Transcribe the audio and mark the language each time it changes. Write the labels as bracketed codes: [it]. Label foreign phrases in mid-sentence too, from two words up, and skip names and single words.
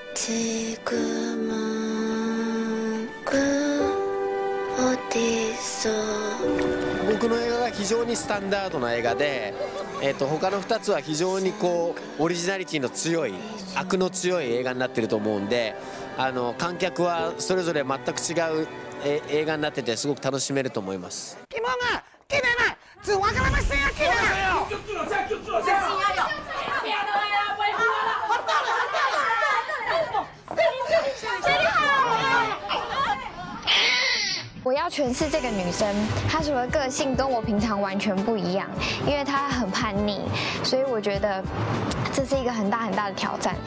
[ja] 僕の映画が非常にスタンダードな映画で、他の2つは非常にオリジナリティの強い悪の強い映画になっていると思うんで、観客はそれぞれ全く違う映画になっててすごく楽しめると思います。 [zh] 我要诠释这个女生，她除了个性跟我平常完全不一样，因为她很叛逆，所以我觉得这是一个很大很大的挑战。